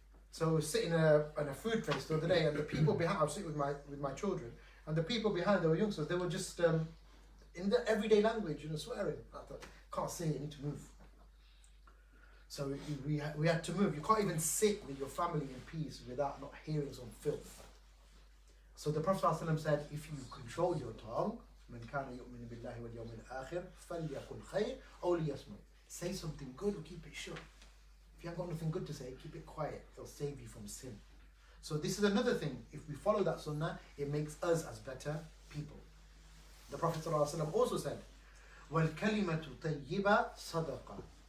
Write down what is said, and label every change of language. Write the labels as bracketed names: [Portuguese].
[English] So we were sitting in a food place the other day, and the people behind, I was sitting with my children, and the people behind, they were youngsters, they were just in the everyday language, swearing. I thought, can't say it, you need to move. So we had to move. You can't even sit with your family in peace without not hearing some filth. So the Prophet ﷺ said, if you control your tongue, [Arabic] من كان يؤمن بالله واليوم الآخر فليقل خير أو ليصمت. [English] Say something good or keep it short. If you haven't got nothing good to say, keep it quiet. It'll save you from sin. So this is another thing. If we follow that sunnah, it makes us as better people. The Prophet ﷺ also said, [Arabic] وَالْكَلِمَةُ طَيِّبَةٌ صَدَقَةٌ.